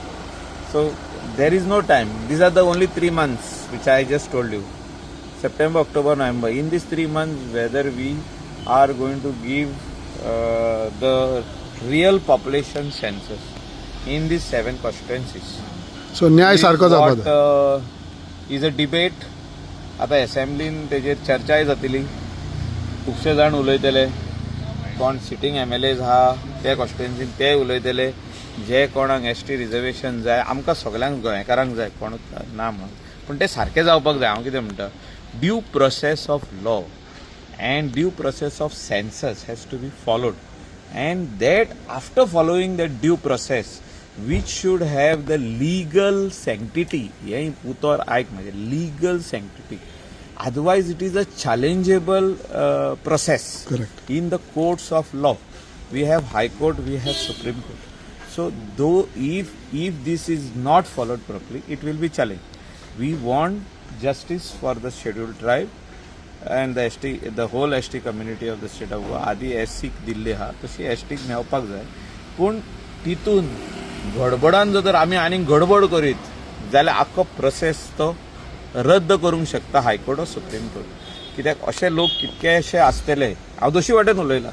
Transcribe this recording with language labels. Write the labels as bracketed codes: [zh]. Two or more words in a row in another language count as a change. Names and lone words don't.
[en] So there is no time. These are the only 3 months which I just told you, September, October, November. In these 3 months whether we are going to give the real population census in these 7 constituencies. [kok] सो न्याय सारको जावपाक जाय. [en] What is a debate. [kok] आतां असेंब्लीन तेजेर चर्चाय जातली खुबशे जाण उलयतले कोण [en] सिटींग MLAs [kok] आहा ते कॉन्स्टिट्युएन्सीन ते उलयतले जे कोणाक [en] ST रिजर्वेशन [kok] जाय आमकां सगळ्यांक गोंयकारांक जाय कोणूच ना म्हणून पूण ते सारकें जावपाक जाय. हांव कितें म्हणटा [en] due process of law and due process of census has to be followed, and that after following that due process which should have the legal sanctity, yeah, [kok] putor aik maje [en] legal sanctity, otherwise it is a challengeable process. Correct. In the courts of law we have high court, we have supreme court. So though if this is not followed properly it will be challenged. We want justice for the scheduled tribe and the whole ST community of the state of Goa. [kok] आदी SC दिल्ली हा तशी ST मेळपाक जाय पूण तितून गडबडान जर आमी आनी गडबड करीत जाल्यार आख्खो प्रोसेस तो रद्द करूंक शकता हायकोर्ट वा सुप्रीम कोर्ट. कित्याक अशे लोक कितकेशे आसतले हांव दोशी वाटेन उलयलां.